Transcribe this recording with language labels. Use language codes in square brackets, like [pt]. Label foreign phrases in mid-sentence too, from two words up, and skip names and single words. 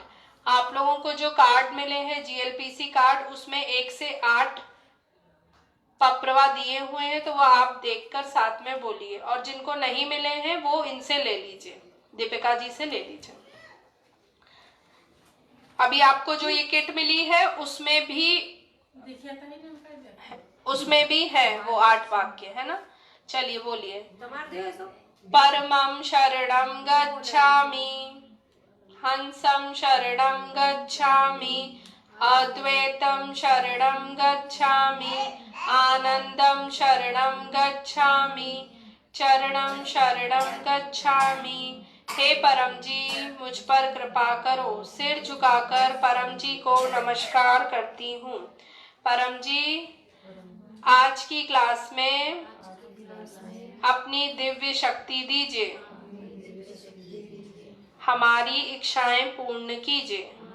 [hi] आप लोगों को जो कार्ड मिले हैं GLPC कार्ड, उसमें 1 से 8 पप्रवा दिए हुए हैं, तो वो आप देखकर साथ में बोलिए। और जिनको नहीं मिले हैं वो इनसे ले लीजिए, दीपिका जी से ले लीजिए। अभी आपको जो ये किट मिली है उसमें भी है वो 8 वाक्य है ना। चलिए बोलिए। [sa] परमं शरणं गच्छामि, हंसं शरणं गच्छामि, अद्वैतं शरणं गच्छामि, आनंदं शरणं गच्छामि, चरणं शरणं गच्छामि। [hi] हे परम जी मुझ पर कृपा करो। सिर झुकाकर परम जी को नमस्कार करती हूँ। परम जी आज की क्लास में अपनी दिव्य शक्ति दीजिए, हमारी इच्छाएं पूर्ण कीजिए।